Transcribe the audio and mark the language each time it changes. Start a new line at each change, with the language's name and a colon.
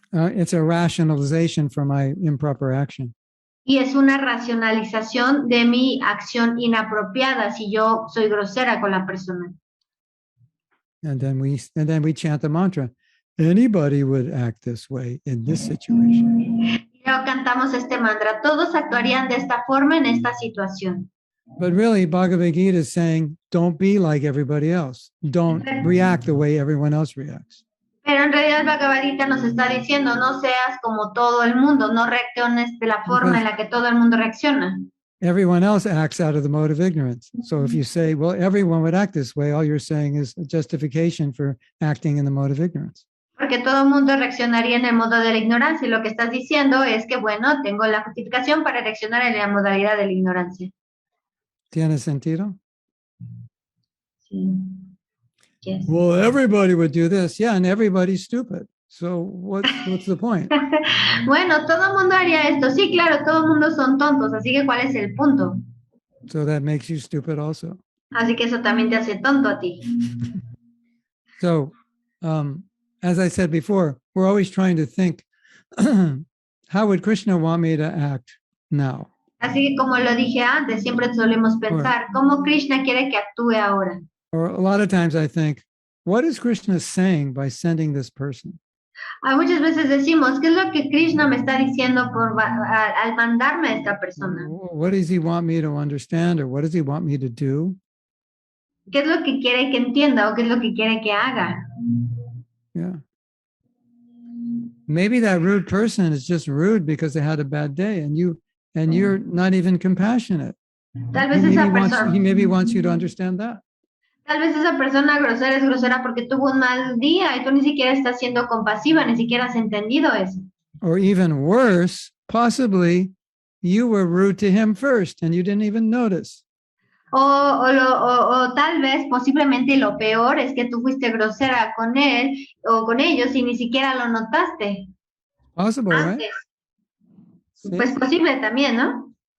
English: it's a rationalization for my improper action.
Spanish: Y es una racionalización de mi acción inapropiada si yo soy grosera con la persona.
English: And then we chant the mantra. Anybody would act this way in this situation.
Spanish: Y luego cantamos este mantra. Todos actuarían de esta forma en esta situación.
English: But really, Bhagavad Gita is saying, don't be like everybody else. Don't react the way everyone else reacts.
Spanish: Pero en realidad el Bhagavad Gita nos está diciendo, no seas como todo el mundo, no reacciones de la forma en la que todo el mundo reacciona.
English: Everyone else acts out of the mode of ignorance. So if you say, well, everyone would act this way, all you're saying is a justification for acting in the mode of ignorance.
Spanish: Porque todo el mundo reaccionaría en el modo de la ignorancia y lo que estás diciendo es que, bueno, tengo la justificación para reaccionar en la modalidad de la ignorancia. ¿Tiene sentido? Sí. Yes.
English: Well, everybody would do this. Yeah, and everybody's stupid. So what's the point?
Spanish: Bueno, todo el mundo haría esto. Sí, claro, todo el mundo son tontos, así que ¿cuál es el punto?
English: So that makes you stupid also.
Spanish: Así que eso también te hace tonto a ti.
English: So, as I said before, we're always trying to think, how would Krishna want me to act now?
Spanish: Así que como lo dije antes, siempre solemos pensar, ¿cómo Krishna quiere que actúe ahora?
English: Or a lot of times I think, what is Krishna saying by sending this person?
Spanish: Muchas veces decimos, ¿qué es lo que Krishna me está diciendo al mandarme a esta persona?
English: What does he want me to understand, or what does he want me to do?
Spanish: ¿Qué es lo que quiere que entienda o qué es lo que quiere que haga?
English: Yeah. maybe that rude person is just rude because they had a bad day, and you're not even compassionate.
Spanish: Tal vez esa persona,
English: He maybe wants you to understand that.
Spanish: tal vez esa persona grosera es grosera porque tuvo un mal día y tú ni siquiera estás siendo compasiva, ni siquiera has entendido eso.
English: Or even worse, possibly you were rude to him first and you didn't even notice.
Spanish: O tal vez, posiblemente lo peor es que tú fuiste grosera con él o con ellos y ni siquiera lo notaste.
English: Possible, right?
Spanish: Antes. Pues posible también, ¿no?